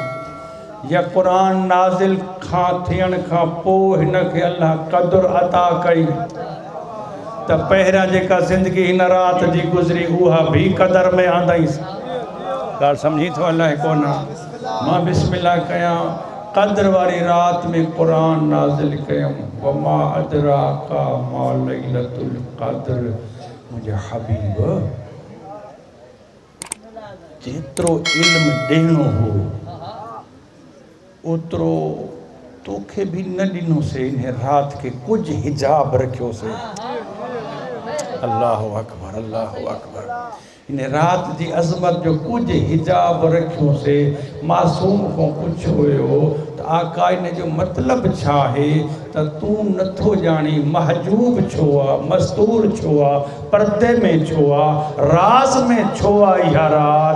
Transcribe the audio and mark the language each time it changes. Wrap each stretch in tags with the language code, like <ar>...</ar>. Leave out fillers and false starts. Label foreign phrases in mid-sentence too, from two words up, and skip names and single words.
<sd>या क़ुरान नाज़िल खां थियण खां पोइ हिनखे अल्लाह क़द्र अता कई त पहिरियां जेका ज़िंदगी हिन राति जी गुज़री उहा भी क़दर में आंदाईंसि। ॻाल्हि सम्झी थो अलाए कोन। मां बिस्मिल्लाह कयां। क़द्र वारी राति में क़ुरान नाज़िल कयमि।</sd> <ar>وما أدراك ما ليلة القدر.</ar> <sd>मुंहिंजा हबीब जेतिरो इल्मु ॾियणो हो ओतिरो तोखे बि न ॾिनोसीं। इन राति खे कुझु हिजाब रखियोसीं।</sd> <ar>الله أكبر الله أكبر.</ar> <sd>इन राति जी अज़मत जो कुझु हिजाब रखियोसीं। मासूम खां पुछियो हुयो त आका इन जो मतिलबु छा आहे त तूं नथो ॼाणी महजूब छो आहे मस्तूर छो आहे पर्दे में छो आहे राज़ में छो आहे इहा राति।</sd>